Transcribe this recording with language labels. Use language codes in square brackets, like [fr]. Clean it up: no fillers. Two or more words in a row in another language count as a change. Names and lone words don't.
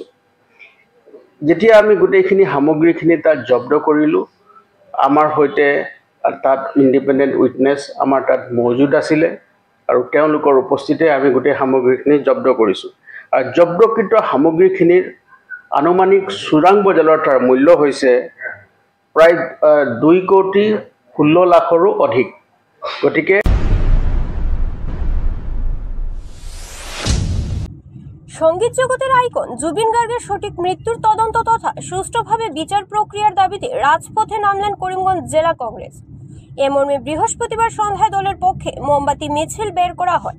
[as] যেতিয়া আমি গোটেইখিনি সামগ্ৰীখিনি তাত জব্দ কৰিলোঁ, আমাৰ সৈতে তাত [en] independent witness [as] আমাৰ তাত মজুদ আছিলে আৰু তেওঁলোকৰ উপস্থিতিতে আমি গোটেই সামগ্ৰীখিনি জব্দ কৰিছোঁ। আৰু জব্দকৃত সামগ্ৰীখিনিৰ আনুমানিক চোৰাং বজাৰৰ তাৰ মূল্য হৈছে প্ৰায় 2,16,00,000ৰো অধিক। গতিকে [bn] সঙ্গীত জগতের আইকন জুবিন গার্গের সঠিক মৃত্যুর তদন্ত তথা সুষ্ঠুভাবে বিচার প্রক্রিয়ার দাবিতে রাজপথে নামলেন করিমগঞ্জ জেলা কংগ্রেস। এ মর্মে বৃহস্পতিবার সন্ধ্যায় দলের পক্ষে মোমবাতি মিছিল বের করা হয়।